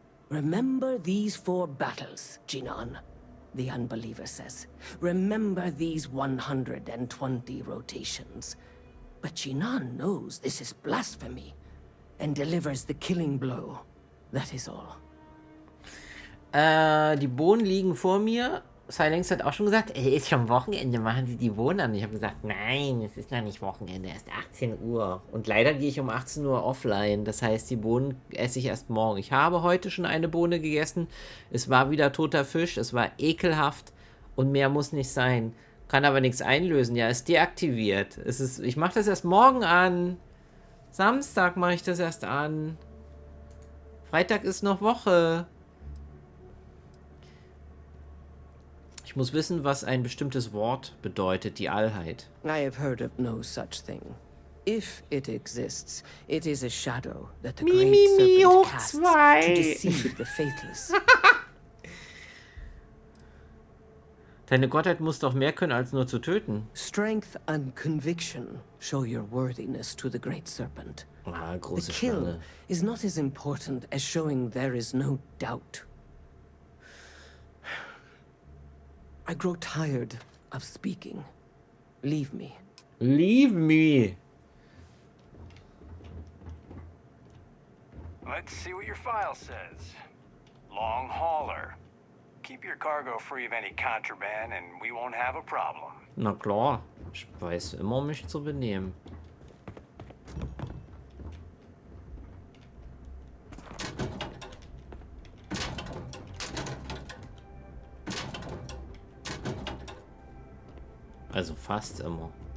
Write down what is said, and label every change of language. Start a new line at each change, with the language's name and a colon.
English: Remember these 4 battles, Jinan, the unbeliever says. Remember these 120 rotations. But Jinan knows this is blasphemy, and delivers the killing blow. That is all.
German: Die Bohnen liegen vor mir. Silence hat auch schon gesagt, ist schon Wochenende, machen Sie die Bohnen an. Ich habe gesagt, nein, es ist noch nicht Wochenende, erst 18 Uhr. Und leider gehe ich um 18 Uhr offline. Das heißt, die Bohnen esse ich erst morgen. Ich habe heute schon eine Bohne gegessen. Es war wieder toter Fisch, es war ekelhaft und mehr muss nicht sein. Kann aber nichts einlösen. Ja, ist deaktiviert. Ich mache das erst morgen an. Samstag mache ich das erst an. Freitag ist noch Woche. Ich muss wissen, was ein bestimmtes Wort bedeutet, die Allheit.
English: I have heard of no such thing. If it exists, it is a shadow that the Great Serpent casts to deceive the faithless.
German: Deine Gottheit muss doch mehr können, als nur zu töten.
English: Strength and conviction show your worthiness to the Great Serpent. Ah, The
German: große
English: kill
German: Schlange.
English: is not as important as showing there is no doubt. I grow tired of speaking. Leave me. Leave me. Let's see what your file says. Long hauler. Keep your cargo free of any contraband and we won't have a problem.
German: Na klar, ich weiß immer, mich zu benehmen. Also fast immer.